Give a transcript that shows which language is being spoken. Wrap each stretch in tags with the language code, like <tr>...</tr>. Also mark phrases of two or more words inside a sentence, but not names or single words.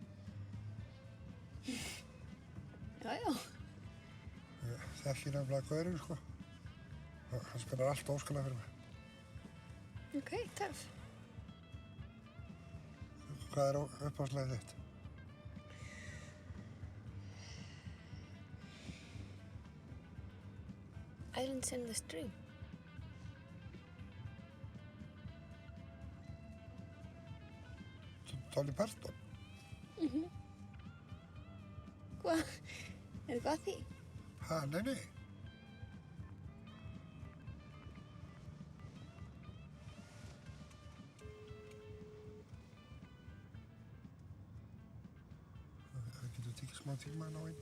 <is>Já, já. Ég þekki nefnilega gaurinn, sko. Hann spilar allt óskalag fyrir mig. Ok, töff. Hvað er uppáhaldslagið þitt? Islands in the Stream. Dolly Parton? Hvað? Er eitthvað að því? Ha, nei. Það getur tekið smá tíma að ná inn.</is>